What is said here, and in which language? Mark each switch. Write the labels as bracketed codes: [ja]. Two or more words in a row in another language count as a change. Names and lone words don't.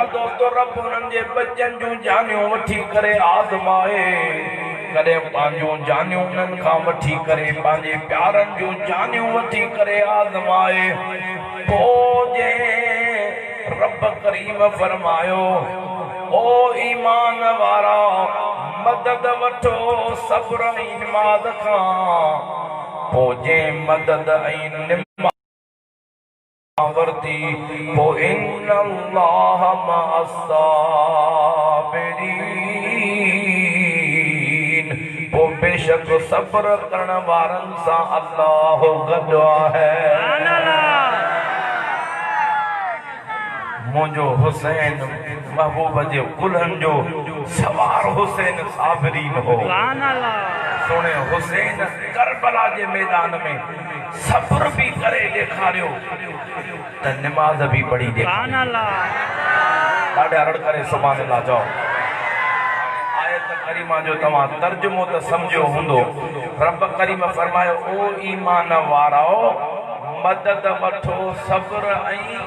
[sd] दोस्तो रब उन्हनि जे बच्चनि जूं जानियूं वठी करे आज़माए कॾहिं पंहिंजूं जानियूं उन्हनि खां वठी करे पंहिंजे प्यारनि जूं जानियूं वठी करे आज़माए पोइ जे रब करीम फरमायो ओ ईमान वारा मदद वठो सब्र ऐं निमाज़ खां पोइ जे मदद ऐं निमाज़ वरती पोइ [ar] إن الله مع الصابرين [sd] पोइ बेशक सब्र करण वारनि सां अल्लाह गॾु आहे मुंहिंजो हुसैन महबूब जे कुल्हनि जो सवार हुसैन साबिरीन हो सोने हुसैन करबला जे मैदान में सब्र भी करे ॾेखारियो त निमाज़ भी पढ़ी ॾेखारियो ॾाढे अरड़ करे [ar] سبحان الله [sd] चओ आयत करीमा जो तव्हां तर्जुमो त सम्झो हूंदो रब करीम फरमायो ओ ईमान वारो मदद वठो सब्र ऐं